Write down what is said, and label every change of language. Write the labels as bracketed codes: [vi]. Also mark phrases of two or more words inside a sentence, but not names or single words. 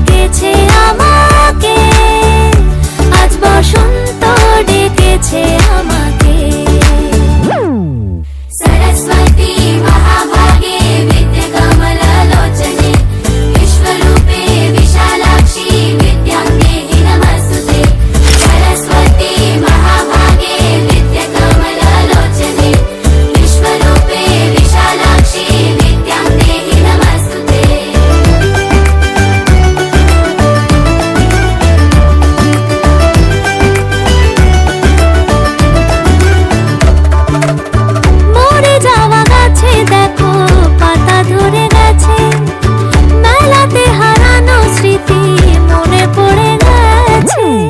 [bn] ডেকেছে আমাকে, আজ বসন্ত ডেকেছে আমাকে। [sa] सरस्वती महाभागे विद्ये कमललोचने विश्वरूपे विशालाक्षी विद्यां देहि नमस्तुते। सरस्वती महाभागे विद्ये कमललोचने विश्वरूपे विशालाक्षी विद्यां देहि नमस्तुते। [bn] মরে যাওয়া গাছে দেখো পাতা ধরে গেছে, মেলাতে হারানো স্মৃতি মনে পড়ে গেছে।